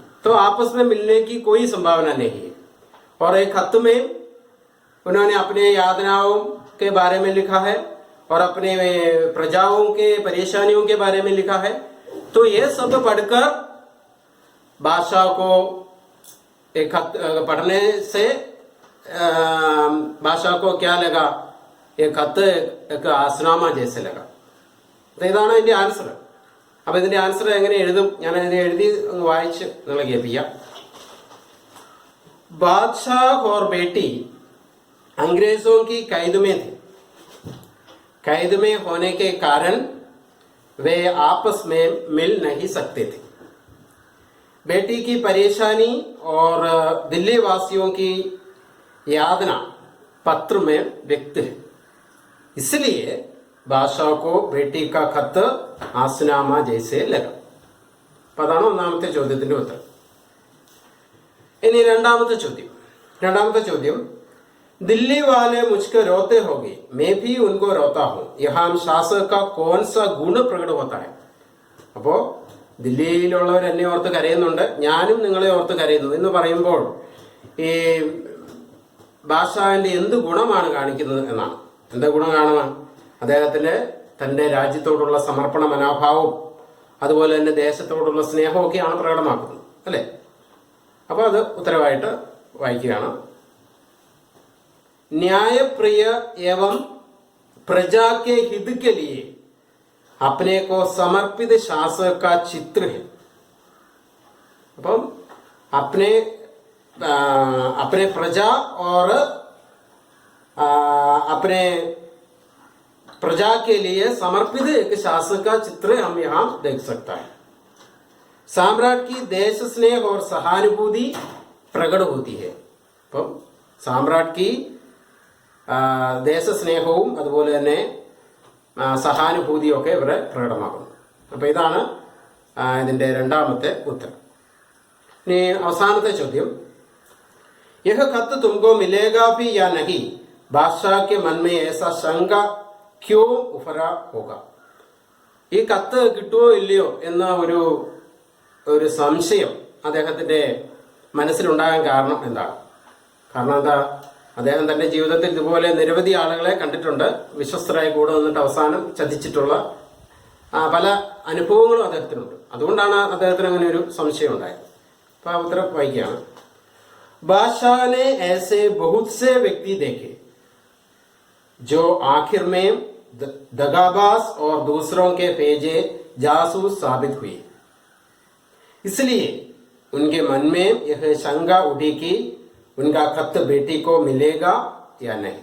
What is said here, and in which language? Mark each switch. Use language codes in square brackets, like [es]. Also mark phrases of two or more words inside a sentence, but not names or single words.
[hi] तो आपस में मिलने की कोई संभावना नहीं है। और एक खत में उन्होंने अपने यातनाओं के बारे में लिखा है और अपने प्रजाओं के परेशानियों के बारे में लिखा है। तो ये सब पढ़कर बादशाह को एक खत पढ़ने से बादशाह को क्या लगा, एक खत एक आसनामा जैसे लगा। [ml] तो ഇതാണ് ഇതിന്റെ ആൻസർ. അപ്പൊ ഇതിന്റെ ആൻസർ എങ്ങനെ എഴുതും, ഞാൻ ഇതിനെ എഴുതി വായിച്ച് നിങ്ങളെ കേൾപ്പിക്കാം. [hi] बादशाह और बेटी अंग्रेजों की कैद में थे. कैद में होने के कारण वे आपस में मिल नहीं सकते थे. बेटी की परेशानी और दिल्ली वासियों की यातना पत्र में व्यक्त है. इसलिए बादशाह को बेटी का खत आसनामा जैसे लगा. [ml] അപ്പൊ അതാണ് ഒന്നാമത്തെ ചോദ്യത്തിന്റെ ഉത്തരം. ഇനി രണ്ടാമത്തെ ചോദ്യം [hi] दिल्ली वाले मुझको रोते होंगे, मैं भी उनको रोता हूं, यहाँ शासक का कौन सा गुण प्रकट होता है. [ml] അപ്പോ ദില്ലിയിലുള്ളവർ എന്നെ ഓർത്ത് കരയുന്നുണ്ട്, ഞാനും നിങ്ങളെ ഓർത്ത് കരയുന്നു എന്ന് പറയുമ്പോൾ ഈ ബാദ്ഷാഹിന്റെ എന്ത് ഗുണമാണ് കാണിക്കുന്നത് എന്നാണ്. എന്താ ഗുണം കാണുവാൻ? അദ്ദേഹത്തിന്റെ തന്റെ രാജ്യത്തോടുള്ള സമർപ്പണ മനോഭാവവും അതുപോലെ തന്നെ ദേശത്തോടുള്ള സ്നേഹവും ഒക്കെയാണ് പ്രകടമാക്കുന്നത്, അല്ലെ? അപ്പൊ അത് ഉത്തരവായിട്ട് വായിക്കുകയാണ്. [hi] न्यायप्रिय एवं प्रजा के हित के लिए अपने को समर्पित शासक का चित्र है. അപ്പം अपने प्रजा और अपने प्रजा के लिए समर्पित एक शासक का चित्र हम यहाँ देख सकता है. सम्राट की देश स्नेह और सहानुभूति प्रकट होती है. [ml] അപ്പം [hi] सम्राट की [ml] ദേശസ്നേഹവും അതുപോലെ തന്നെ സഹാനുഭൂതിയും ഒക്കെ ഇവിടെ പ്രകടമാകുന്നു. അപ്പൊ ഇതാണ് ഇതിന്റെ രണ്ടാമത്തെ ഉത്തരം. ഇനി അവസാനത്തെ ചോദ്യം, [hi] यह खत तुमको मिलेगा भी या नहीं, बादशाह के मन में ऐसा शंका क्यों उभरा होगा. [ml] ഈ കത്ത് കിട്ടുമോ ഇല്ലയോ എന്ന ഒരു സംശയം അദ്ദേഹത്തിന്റെ മനസ്സിലുണ്ടാകാൻ കാരണം എന്താണ്? കാരണം എന്താ? അദ്ദേഹം തന്റെ ജീവിതത്തിൽ ഇതുപോലെ നിരവധി ആളുകളെ കണ്ടിട്ടുണ്ട്, വിശ്വസ്തരായി കൂടെ നിന്നിട്ട് അവസാനം ചതിച്ചിട്ടുള്ള പല അനുഭവങ്ങളും അദ്ദേഹത്തിനുണ്ട്. അതുകൊണ്ടാണ് അദ്ദേഹത്തിന് അങ്ങനെ ഒരു സംശയം ഉണ്ടായത്. അപ്പൊ ആ ഉത്തരം വായിക്കുകയാണ്. [hi] बादशाह ने ऐसे बहुत से व्यक्ति देखे जो आखिर में दगाबाज और दूसरों के भेजे जासूस साबित हुए. इसलिए उनके मन में यह शंका उठी कि उनका खत बेटी को मिलेगा या नहीं.